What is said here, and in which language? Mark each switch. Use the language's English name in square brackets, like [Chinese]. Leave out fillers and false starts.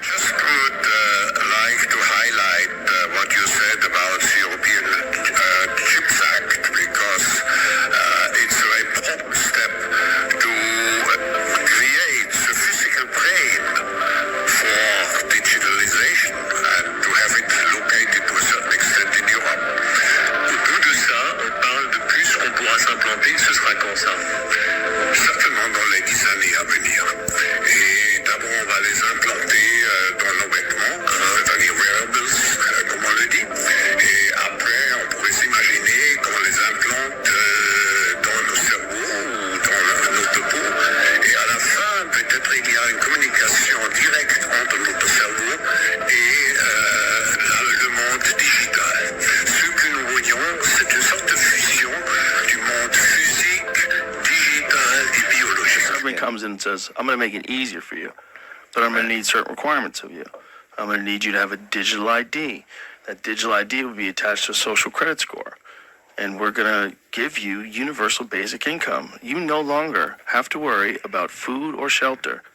[English] Just would like to highlight what you said about the European Chips Act, because it's a very important step to create the physical brain for digitalization and to have it located to a certain extent in Europe. [French] Au bout de ça, on parle de puces qu'on pourra s'implanter. Ce sera quand ça? Certainement dans les 10 années à venir. Et d'abord, on va les implanter dans nos vêtements, c'est-à-dire wearables, comme on le dit. Et après, on pourrait s'imaginer qu'on les implante dans nos cerveaux ou dans notre peau. Et à la fin, peut-être il y a une communication directe entre notre cerveau et le monde digital. Ce que nous voyons, c'est une sorte de fusion du monde physique, digital et biologique. [English] Government comes in and says, I'm going to make it easier for you, but I'm going to need certain requirements of you. I'm going to need you to have a digital ID. That digital ID will be attached to a social credit score. And we're going to give you universal basic income. You no longer have to worry about food or shelter.